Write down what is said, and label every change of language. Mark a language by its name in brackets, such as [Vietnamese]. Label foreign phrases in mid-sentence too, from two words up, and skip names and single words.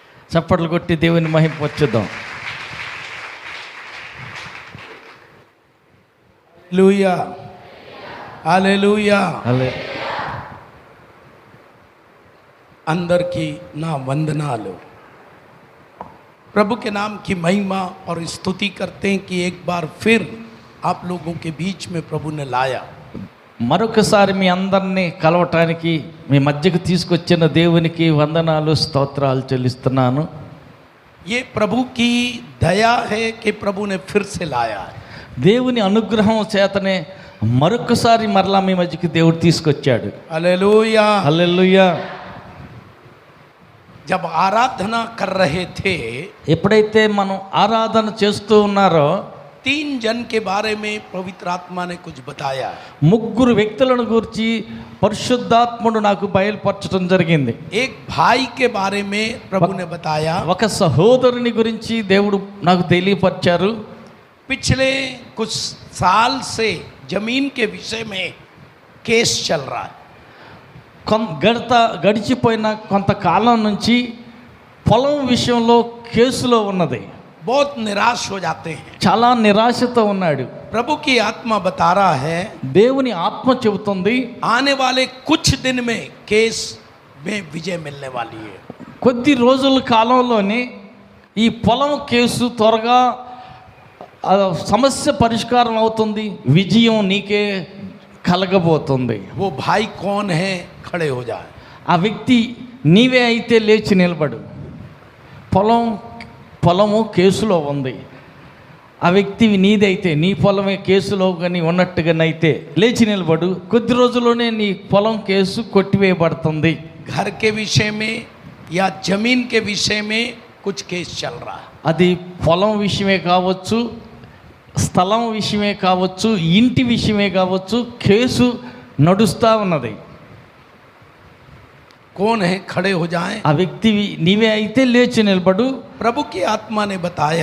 [Telugu] చప్పట్లు కొట్టి దేవుని మహిమపరచుదాం. [Hindi] हालेलुया हालेलुया। [Telugu] అందరికీ నా వందనాలు [Hindi] प्रभु के नाम की महिमा और स्तुति करते हैं कि एक बार फिर आप लोगों के बीच में प्रभु ने लाया। [Telugu] మరొకసారి మీ అందరినీ కలవటానికి మీ మధ్యకు తీసుకొచ్చిన దేవునికి వందనాలు స్తోత్రాలు చెల్లిస్తున్నాను. [Hindi] ये प्रभु की दया है कि प्रभु ने फिर से लाया है। [Telugu] దేవుని అనుగ్రహం చేతనే మరొకసారి మరలా మీ మధ్యకి దేవుడు తీసుకొచ్చాడు. [Hindi] हालेलुया [Telugu] హల్లెలూయా. [Hindi] जब आराधना कर रहे थे, [Telugu] ఎప్పుడైతే మనం ఆరాధన చేస్తూ ఉన్నారో [Hindi] 3 जन के बारे में पवित्र आत्मा ने कुछ बताया। [Telugu] ముగ్గురు వ్యక్తులను గురించి పరిశుద్ధాత్ముడు నాకు బయలుపరచడం జరిగింది. [Hindi] एक भाई के बारे में प्रभु ने बताया। [Telugu] ఒక సహోదరుని గురించి దేవుడు నాకు తెలియపరిచారు. [Hindi] पिछले कुछ साल से जमीन के विषय में केस चल रहा है। [Telugu] గడిచిపోయిన కొంతకాలం నుంచి పొలం విషయంలో కేసులో ఉన్నది. [Hindi] बहुत निराश हो जाते हैं। [Telugu] చాలా నిరాశతో ఉన్నాడు. [Hindi] प्रभु की आत्मा बता रहा है [Telugu] దేవుని ఆత్మ చెబుతుంది [Hindi] आने वाले कुछ दिन में केस में विजय मिलने वाली है। [Telugu] కొద్ది రోజుల కాలంలోనే ఈ పొలం కేసు త్వరగా సమస్య పరిష్కారం అవుతుంది, విజయం నీకే కలగబోతుంది. [Hindi] वो भाई कौन है? खड़े हो जाए। [Telugu] ఆ వ్యక్తి నీవే అయితే లేచి నిలబడు. పొలము కేసులో ఉంది. ఆ వ్యక్తి నీదైతే, నీ పొలమే కేసులో కానీ ఉన్నట్టుగానైతే లేచి నిలబడు. కొద్ది రోజుల్లోనే నీ పొలం కేసు కొట్టివేయబడుతుంది. [Hindi] घर के विषय में या जमीन के विषय में कुछ केस चल रहा है। [Telugu] అది పొలం విషయమే కావచ్చు, స్థలం విషయమే కావచ్చు, ఇంటి విషయమే కావచ్చు, కేసు నడుస్తూ ఉన్నది. [Hindi] कौन है? खड़े हो जाएं। [Telugu] ఆ వ్యక్తి నీవే అయితే లేచి నిలబడు. [Hindi] प्रभु की आत्मा ने बताया।